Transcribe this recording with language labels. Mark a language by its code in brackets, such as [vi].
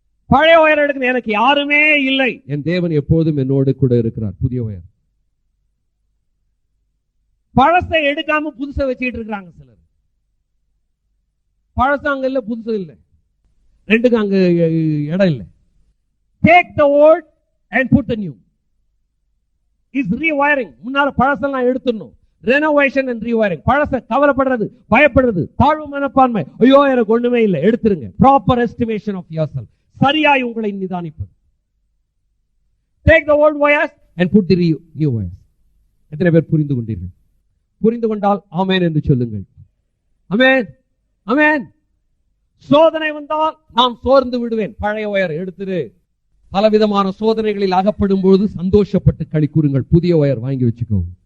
[ta] பழைய ஒயர் எடுக்க எனக்கு யாருமே இல்லை, என் தேவன் எப்போதும் என்னோடு கூட இருக்கிறார், புதிய ஒயர். பழசை எடுக்காம புதுசை வச்சுட்டு இருக்கிறாங்க சிலர். பழசம் அங்க இல்ல, புதுசு இல்லை, ரெண்டுக்கும் அங்க இடம் இல்லை. [en] Take the old and put the new. Is rewiring. [ta] முன்னால பழசெல்லாம் எடுத்துடணும். [en] Renovation and rewiring. [ta] பழச கவலைப்படுறது, பயப்படுறது, தாழ்வு மனப்பான்மை, ஐயோ எனக்கு ஒண்ணுமே இல்லை, எடுத்துருங்க. [en] Proper estimation of yourself. [ta] சரியாய் உங்களை நிதானிப்பது. [en] Take the old wires and put the new wires. [ta] எத்தனை பேர் புரிந்து கொண்டீர்கள்? புரிந்து கொண்டால் ஆமென் என்று சொல்லுங்கள். ஆமென், ஆமென். சோதனை வந்தால் நான் சோர்ந்து விடுவேன். பழைய ஒயர் எடுத்துரு. பலவிதமான சோதனைகளில் அகப்படும் பொழுது சந்தோஷப்பட்டு களி கூறுங்கள். புதிய ஒயர் வாங்கி வச்சுக்கோ.